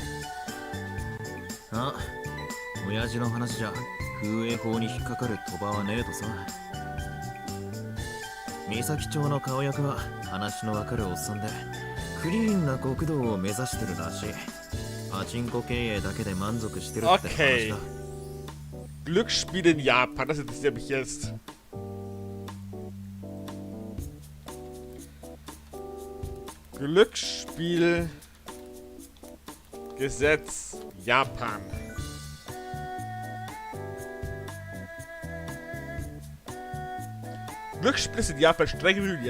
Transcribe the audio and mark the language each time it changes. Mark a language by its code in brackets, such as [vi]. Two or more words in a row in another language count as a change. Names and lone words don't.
[ja] あ、親父の話じゃ風営法に引っかかる賭場はねえとさ。三崎町の顔役は話のわかるおっさんでクリーンな極道を目指してるらしい。パチンコ経営だけで満足してるって話だ。 [de] Glücksspiel in Japan, das interessiert mich jetzt. Glücksspiel Gesetz Japan. Glücksspiel ist in Japan streng reguliert.